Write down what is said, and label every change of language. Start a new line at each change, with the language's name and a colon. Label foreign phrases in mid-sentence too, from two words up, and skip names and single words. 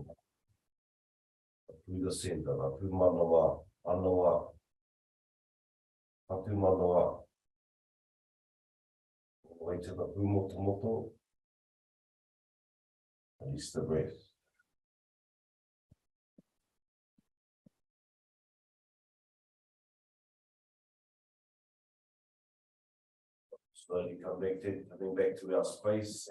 English: Through the center.
Māori: Atu manawa. Manawa. Atu manawa.
English: All the way to the pumotomoto. Release the breath. Slowly connected, coming back to our space.